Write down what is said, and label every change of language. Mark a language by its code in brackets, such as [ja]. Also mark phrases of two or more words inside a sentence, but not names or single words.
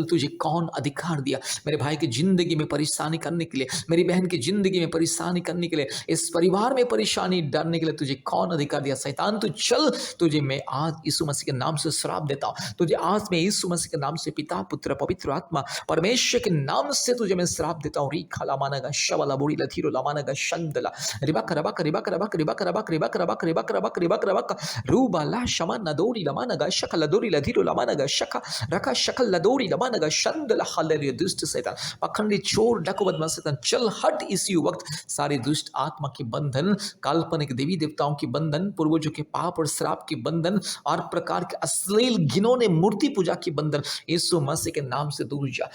[hi] तुझे कौन अधिकार दिया मेरे भाई की जिंदगी में परेशानी करने के लिए, मेरी बहन की जिंदगी में परेशानी करने के लिए, इस परिवार में परेशानी डालने के लिए? तुझे कौन अधिकार दिया? शैतान तू चल। तुझे मैं आज यीशु मसीह के नाम से श्राप देता हूँ। तुझे आज मैं यीशु मसीह के नाम से, पिता पुत्र पवित्र आत्मा परमेश्वर के नाम से तुझे मैं श्राप देता हूँ। री खाला मानगा शवला बुरी लथीरो lamanaga shandala ribaka rabaka ribaka rabaka ribaka rabaka ribaka rabaka ribaka rabaka ribaka rabaka ruba la shamana dori lamanaga shakala dori ladhiro lamanaga shaka raka shakala dori lamanaga shandala हालेलुया। दुष्ट शैतान, पखंडी चोर डाकू बदमाश शैतान, चल हट इसी वक्त। सारे दुष्ट आत्मा के बंधन, काल्पनिक देवी देवताओं के बंधन, पूर्वजों के पाप और श्राप के बंधन और प्रकार के अश्लील घिनौने मूर्ति पूजा की बंधन यीशु मसीह के नाम से दूर जा।